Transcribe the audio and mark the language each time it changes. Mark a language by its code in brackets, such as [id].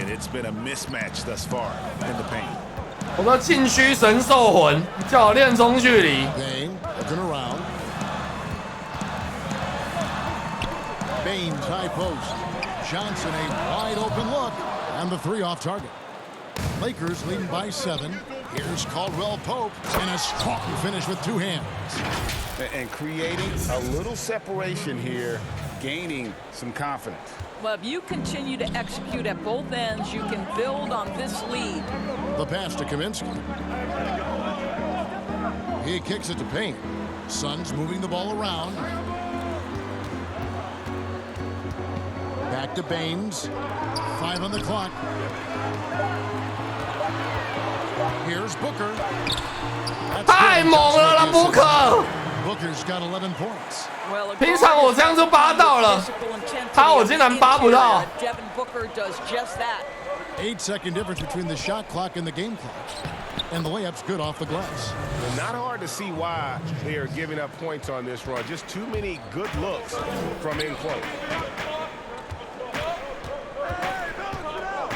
[en] It's been a mismatch thus far in the paint. [zh] 我的禁区神兽魂叫我练中距离。 [en] Bang, looking around. Baines high post. Johnson a wide open look, and the 3 off target. Lakers leading by 7. Here's Caldwell Pope, and a strong finish with 2 hands. And creating a little separation here, gaining some confidence. Well, if you continue to execute at both ends, you can build on this lead. The pass to Kaminsky. He kicks it to Payne. Suns moving the ball around. Back to Baines. 5 on the clock. Here's Booker. [zh] 太猛了啦，Booker！ [en] Booker's got 11 points. [zh] 平常我这样就扒到了，他我竟然扒不到。 [en] Devin Booker does just that. 8-second difference between the shot clock and the game clock. And the layup's good off the glass. Not hard to see why they are giving up points on this run. Just too many good looks from in close.